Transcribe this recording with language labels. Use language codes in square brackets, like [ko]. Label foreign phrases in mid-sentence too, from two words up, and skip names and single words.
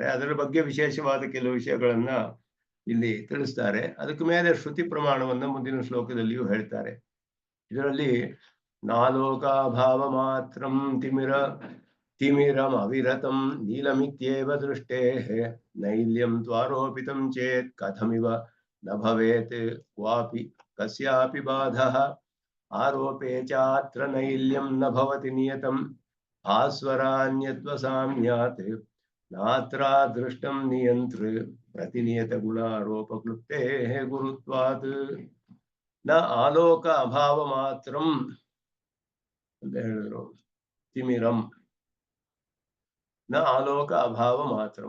[kn] ಅದರ ಬಗ್ಗೆ ವಿಶೇಷವಾದ ಕೆಲವು ವಿಷಯಗಳನ್ನ ಇಲ್ಲಿ ತಿಳಿಸ್ತಾರೆ. ಅದಕ್ಕೆ ಮೇಲೆ ಶ್ರುತಿ ಪ್ರಮಾಣವನ್ನ ಮುಂದಿನ ಶ್ಲೋಕದಲ್ಲಿಯೂ ಹೇಳ್ತಾರೆ. [sa] ಇದರಲ್ಲಿ ನಾಲೋಕಾಭಾವ ಮಾತ್ರಂ ತಿಮಿರಂ ಅವಿರತಂ ನೀಲಮಿತ್ಯೇವ ದೃಷ್ಟೇಃ ನೈಲ್ಯಂ ತ್ವಾರೋಪಿತಂ ಚೇತ್ ಕಥಮಿವ ನ ಭವೇತ್ ಕ್ವಾಪಿ ಕಸ್ಯಾಪಿ ಬಾಧಃ ಆರೋಪೇ ಚಾತ್ರ ನೈಲ್ಯಂ ನ ಭವತಿ ನಿಯತಂ ಭಾಸ್ವರಾನ್ಯತ್ವ ಸಾಮ್ಯಾತ್ ನಾತ್ರ ದೃಷ್ಟಂ ನಿಯಂತೃ ಪ್ರತಿನಿಯತ ಗುಣಾರೋಪಕ್ಲುಪ್ತೇ ಗುರುತ್ವಾತ್ ನ ಆಲೋಕ ಅಭಾವ ಮಾತ್ರಂ [kn] ಅಂತ ಹೇಳಿದ್ರು. [sa] ತಿಮಿರಂ ನ ಆಲೋಕ ಅಭಾವ ಮಾತ್ರಂ.